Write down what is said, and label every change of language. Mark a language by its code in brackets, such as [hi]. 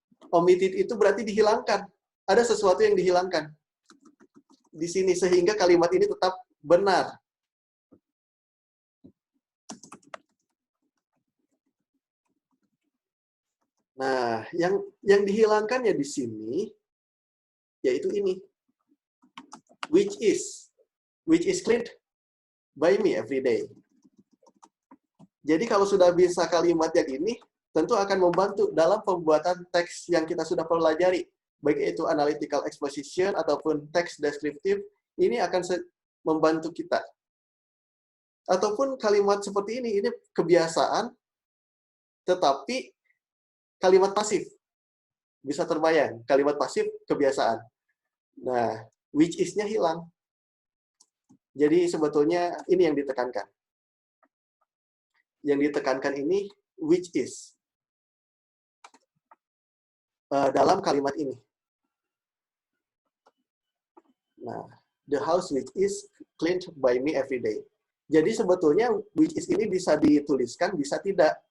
[id] Omitted itu berarti dihilangkan. Ada sesuatu yang dihilangkan di sini sehingga kalimat ini tetap benar. Nah, yang dihilangkannya di sini yaitu ini. [en] Which is cleaned by me every day. [id] Jadi kalau sudah bisa kalimat yang ini, tentu akan membantu dalam pembuatan teks yang kita sudah pelajari. Baik itu analytical exposition ataupun teks deskriptif, ini akan membantu kita. Ataupun kalimat seperti ini kebiasaan, tetapi kalimat pasif. Bisa terbayang, kalimat pasif kebiasaan. Nah, which is-nya hilang. Jadi sebetulnya ini yang ditekankan. Yang ditekankan ini which is. Dalam kalimat ini. [en] Nah, the house which is cleaned by me every day. [id] Jadi sebetulnya which is ini bisa dituliskan, bisa tidak.